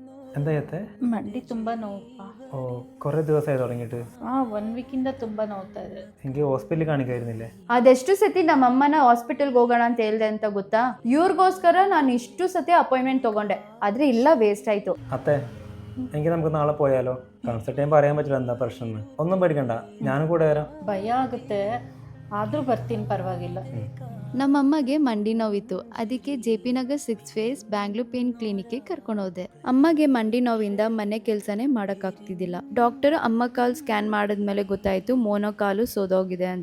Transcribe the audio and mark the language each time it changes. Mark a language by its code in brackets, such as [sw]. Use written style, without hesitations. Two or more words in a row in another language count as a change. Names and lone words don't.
[ml] എന്താ [kn] ಮಂಡಿ ತುಂಬಾ ನೋವಪ್ಪ. [ml] ഓ കുറേ ദിവസമായി തുടങ്ങിയിട്ട്. [kn] 1 ವೀಕಿಂದ ತುಂಬಾ ನೋವ್ತಾ ಇದೆ. [ml] എനിക്ക് ഹോസ്പിറ്റലിൽ കാണിക്കായിരുന്നില്ലേ? [kn] ಅದೆಷ್ಟು ಸತಿ ನಮ್ಮ ಅಮ್ಮನ ಹಾಸ್ಪಿಟಲ್ಗೆ ಹೋಗೋಣ ಅಂತ ಹೇಳ್ದೆ ಅಂತ ಗೊತ್ತಾ? ಇವ್ರಿಗೋಸ್ಕರ ನಾನು ಇಷ್ಟು ಸತಿ ಅಪಾಯಿಂಟ್ಮೆಂಟ್ ತಗೊಂಡೆ, ಆದ್ರೆ ಇಲ್ಲ, ವೇಸ್ಟ್ ಆಯ್ತು. [ml] അത്തെ എങ്കിൽ നമുക്ക് നാളെ പോയാലോ? കൺസൾട്ട് ചെയ്യുമ്പോൾ പറയാൻ പറ്റില്ല എന്താ പ്രശ്നം. ഒന്നും പേടിക്കണ്ട, ഞാനും കൂടെ വരാം. [kn] ಭಯ ಆಗುತ್ತೆ, ಆದ್ರೂ ಬರ್ತೀನಿ, ಪರವಾಗಿಲ್ಲ. ನಮ್ಮಮ್ಮಗೆ ಮಂಡಿ ನೋವಿತ್ತು, ಅದಕ್ಕೆ JP ನಗರ್ 6 ಫೇಸ್ ಬ್ಯಾಂಗ್ಳೂರ್ ಪೇನ್ ಕ್ಲಿನಿಕ್ಗೆ ಕರ್ಕೊಂಡು ಹೋದೆ. ಅಮ್ಮಗೆ ಮಂಡಿ ನೋವಿಂದ ಮನೆ ಕೆಲಸನೇ ಮಾಡೋಕ್ಕಾಗ್ತಿದ್ದಿಲ್ಲ. ಡಾಕ್ಟರ್ ಅಮ್ಮ ಕಾಲ್ ಸ್ಕ್ಯಾನ್ ಮಾಡಿದ್ಮೇಲೆ ಗೊತ್ತಾಯ್ತು ಮೋನೋಕಾಲು ಸೋದೋಗಿದೆ ಅಂತ.